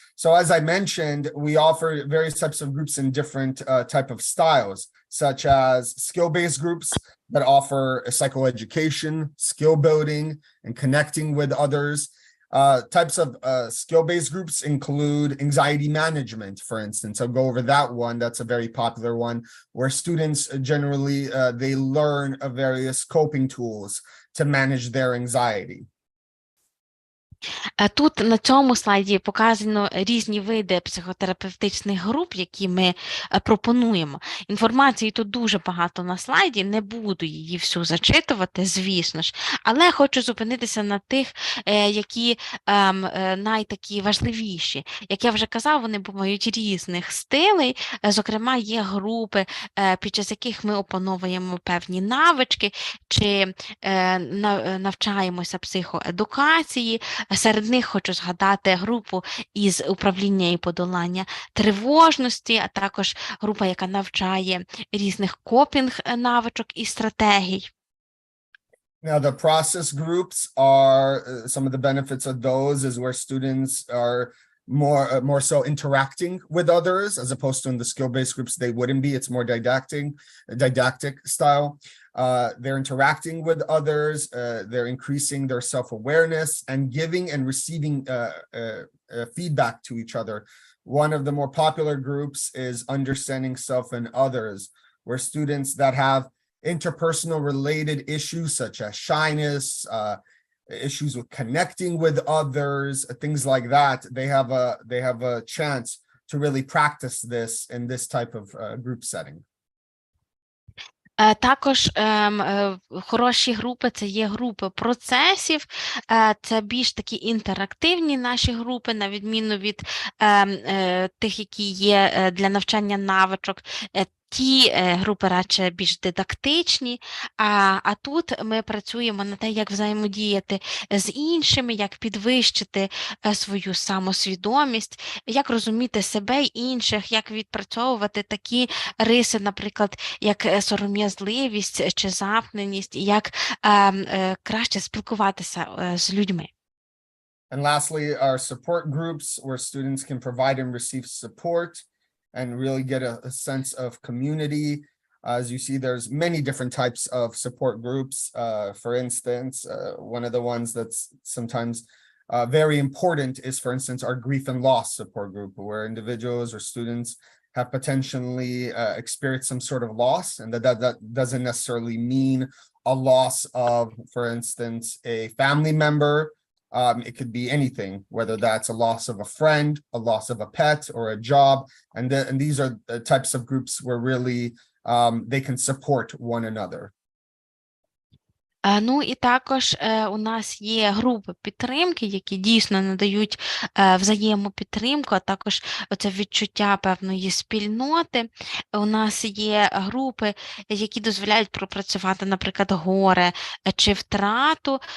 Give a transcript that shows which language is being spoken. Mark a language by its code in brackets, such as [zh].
[en] So as I mentioned, we offer various types of groups in different type of styles, such as skill-based groups that offer psychoeducation, skill building, and connecting with others. Types of skill-based groups include anxiety management, for instance. I'll go over that one. That's a very popular one, where students generally, they learn various coping tools to manage their anxiety. [uk] Тут на цьому слайді показано різні види психотерапевтичних груп, які ми пропонуємо. Інформації тут дуже багато на слайді, не буду її всю зачитувати, звісно ж, але хочу зупинитися на тих, які найтакі важливіші. Як я вже казав, вони бувають різних стилей, зокрема є групи, під час яких ми опановуємо певні навички, чи навчаємося психоедукації. Серед них хочу згадати групу із управління і подолання тривожності, а також група, яка навчає різних копінг-навичок і стратегій. [en] Now, the process groups are some of the benefits of those is where students are more so interacting with others as opposed to in the skill-based groups they wouldn't be. It's more didactic style. They're interacting with others, they're increasing their self-awareness and giving and receiving feedback to each other. One of the more popular groups is understanding self and others, where students that have interpersonal related issues such as shyness, issues with connecting with others, things like that, they have a chance to really practice this in this type of group setting. [uk] Також хороші групи – це є групи процесів, це більш такі інтерактивні наші групи, на відміну від тих, які є для навчання навичок. ті групи радше більш дидактичні, а тут ми працюємо на те, як взаємодіяти з іншими, як підвищити свою самосвідомість, як розуміти себе й інших, як відпрацьовувати такі риси, наприклад, як сором'язливість чи замкненість, і як краще спілкуватися з людьми. [en] And lastly, our support groups where students can provide and receive support and really get a sense of community. As you see, there's many different types of support groups. For instance, one of the ones that's sometimes very important is, for instance, our grief and loss support group, where individuals or students have potentially experienced some sort of loss, and that doesn't necessarily mean a loss of, for instance, a family member. It could be anything, whether that's a loss of a friend, a loss of a pet, or a job. And these are the types of groups where really they can support one another. [uk] Ну і також у нас є групи підтримки, які дійсно надають взаємопідтримку, а також оце відчуття певної спільноти. У нас є групи, які дозволяють пропрацювати, наприклад, горе чи втрату.